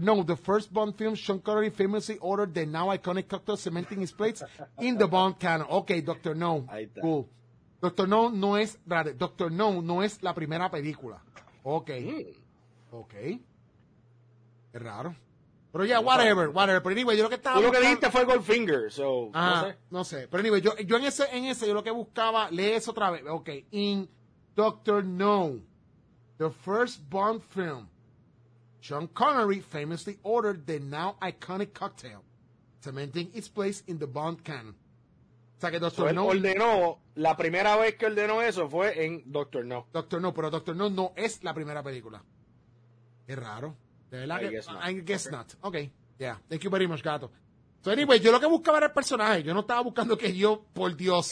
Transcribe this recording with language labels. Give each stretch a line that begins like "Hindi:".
English: No, the first Bond film, Sean Connery famously ordered the now iconic cocktail cementing his plates in the Bond canon. Ok, Dr. No. Cool. Dr.
Spanish: No no es la primera película. Ok. Es raro. Pero ya, whatever. Pero anyway, yo lo que estaba... Tú lo que dijiste fue Goldfinger, so... Ajá, no sé. Pero anyway, yo en ese yo lo que buscaba... Lee eso otra vez. Ok.
English: In Doctor No, the first Bond film, Sean Connery famously ordered the now iconic cocktail, cementing its place in the Bond canon.
Spanish: O sea que Doctor No... ordenó, la primera vez que ordenó eso fue en Doctor No. Doctor No, pero Doctor No no es la primera película. Qué raro. De verdad que,
English: I guess not. Okay. Yeah. Thank you very much, gato. So anyway,
Spanish: yo lo que buscaba era el personaje. Yo no estaba buscando que yo, por Dios.